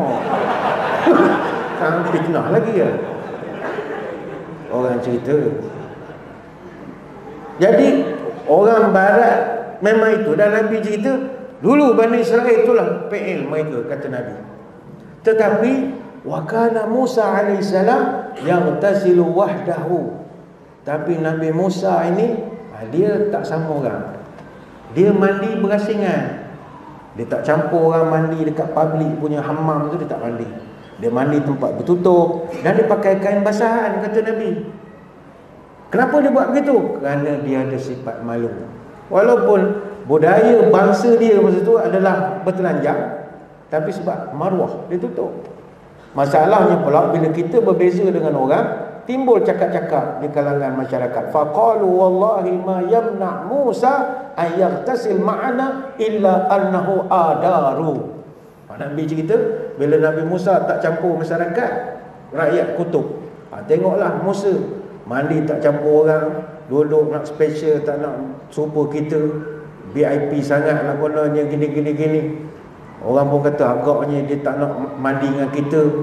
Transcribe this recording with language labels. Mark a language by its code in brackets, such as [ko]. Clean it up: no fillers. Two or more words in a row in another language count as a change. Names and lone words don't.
[ms] Kan fitnah lagi ya. Orang cerita. Jadi orang barat memang itu. Dan Nabi cerita dulu Bani Israel itulah PL mereka, kata Nabi. [ar] Tetapi وكان موسى عليه السلام يغتسل وحده. [ms] Tapi Nabi Musa ini dia tak sama orang. Dia mandi berasingan. Dia tak campur orang mandi dekat public punya hammam tu, dia tak mandi. Dia mandi tempat bertutup dan dia pakai kain basahan, kata Nabi. Kenapa dia buat begitu? Kerana dia ada sifat malu. Walaupun budaya bangsa dia masa tu adalah bertelanjang, tapi sebab maruah dia tutup. Masalahnya pula bila kita berbeza dengan orang, timbul cakap-cakap di kalangan masyarakat. [ar] فقالوا والله ما يمنع موسى أن يغتسل معنا إلا أنه آدر. [ms] Nabi cerita bila Nabi Musa tak campur masyarakat, rakyat kutub. Tengoklah Musa mandi tak campur orang, duduk nak special, tak nak serupa kita, VIP sangat lah kononnya, gini. Orang pun kata agaknya dia tak nak mandi dengan kita.